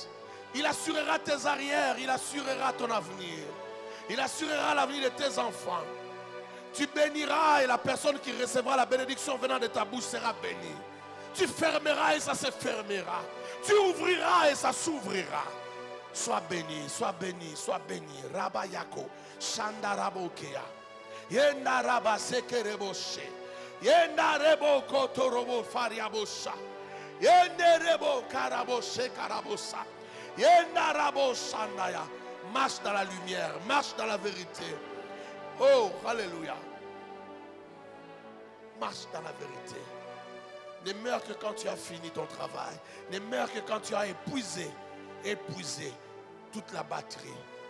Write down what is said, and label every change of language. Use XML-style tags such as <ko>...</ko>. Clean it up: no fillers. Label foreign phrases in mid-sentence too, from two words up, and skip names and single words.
<fr>Il assurera tes arrières, il assurera ton avenir. Il assurera l'avenir de tes enfants. Tu béniras et la personne qui recevra la bénédiction venant de ta bouche sera bénie. Tu fermeras et ça se fermera. Tu ouvriras et ça s'ouvrira. Sois béni, sois béni, sois béni. Rabayako, Shandarabokea. Yenda Rabasekereboshe. Yenda Rebo Kotorobo Fariabosha. Yenda Rebo Karaboshe Karabosa. Yenda Rabo Shandaya. Marche dans la lumière, marche dans la vérité. Oh, alléluia. Marche dans la vérité. Ne meurs que quand tu as fini ton travail. Ne meurs que quand tu as épuisé toute la batterie.</fr>